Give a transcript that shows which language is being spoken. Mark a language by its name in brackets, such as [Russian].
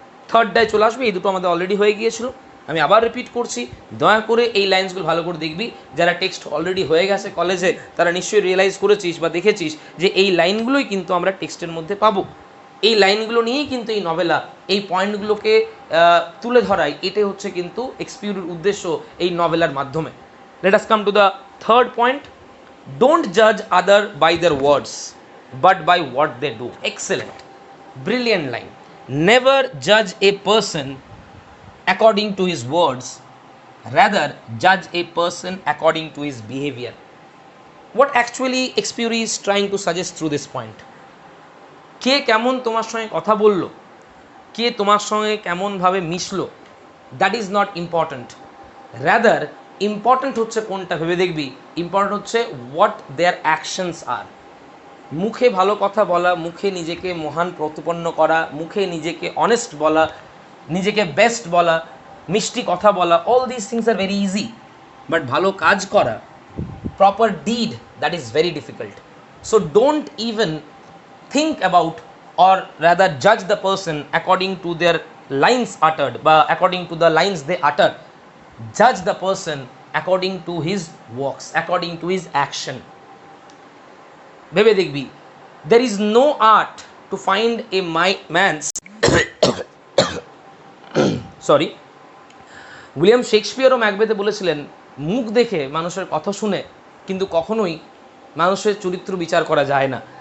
[Bangla] Third ডায় চলে আসবে, এই দুটো আমাদের অলরেডি হয়ে গিয়েছিল, আমি আবার রিপিট করছি, দয়া করে এই লাইন্সগুলো ভালো করে দেখবি। যারা টেক্সট অলরেডি হয়ে গেছে কলেজে, তারা নিশ্চয়ই রিয়েলাইজ করেছিস বা দেখেছিস যে এই লাইনগুলোই কিন্তু আমরা টেক্সটের মধ্যে পাবো। এই লাইনগুলো নিয়েই কিন্তু এই নভেলা, এই পয়েন্টগুলোকে তুলে ধরাই, এটাই হচ্ছে কিন্তু এক্সপিউরির উদ্দেশ্য এই নভেলার মাধ্যমে। [English] Let us come to the third point, don't judge other by their words but by what they do. Excellent. Brilliant line. Never judge a person according to his words, rather judge a person according to his behavior. What actually Exupéry is trying to suggest through this point? [Bangla] কে কেমন তোমার সঙ্গে কথা বলল, কে তোমার সঙ্গে কেমনভাবে মিশলো, [English] That is not important. [Bangla] Rather important হচ্ছে কোনটা ভেবে দেখবি, ইম্পর্ট্যান্ট হচ্ছে [English] What their actions are. [Bangla] মুখে ভালো কথা বলা, মুখে নিজেকে মহান প্রতিপন্ন করা, মুখে নিজেকে অনেস্ট বলা, নিজেকে বেস্ট বলা, মিষ্টি কথা বলা, [English] All this things are very easy. [Bangla] But ভালো কাজ করা, proper did, [English] That is very difficult. So don't even think about, or rather judge the person according to their lines uttered, বা according to the lines they utter. Judge the person according to his works, according to his action. [Bangla] ভেবে দেখবি, [English] there is no art to find a man's sorry, [Bangla] William শেক্সপিয়ারও ম্যাকবেথে বলেছিলেন, মুখ দেখে মানুষের কথা শুনে কিন্তু কখনোই মানুষের চরিত্র বিচার করা যায় না।